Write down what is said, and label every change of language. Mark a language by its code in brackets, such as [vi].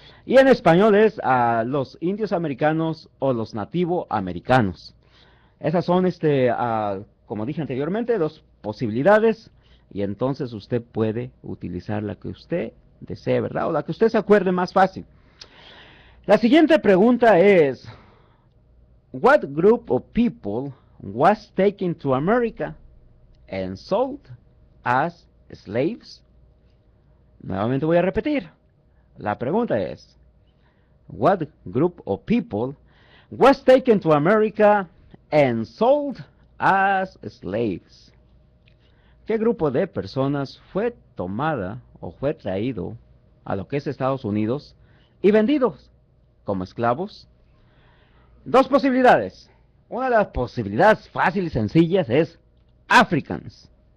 [es] Y en español es los indios americanos o los nativo americanos. Esas son, como dije anteriormente, dos posibilidades, y entonces usted puede utilizar la que usted desee, ¿verdad? O la que usted se acuerde más fácil. La siguiente pregunta es: [en] What group of people was taken to America and sold as slaves? [es] Nuevamente voy a repetir. La pregunta es: [en] What group of people was taken to America and sold as slaves? [es] ¿Qué grupo de personas fue tomada o fue traído a lo que es Estados Unidos y vendidos como esclavos? Dos posibilidades. Una de las posibilidades fáciles y sencillas es Africans.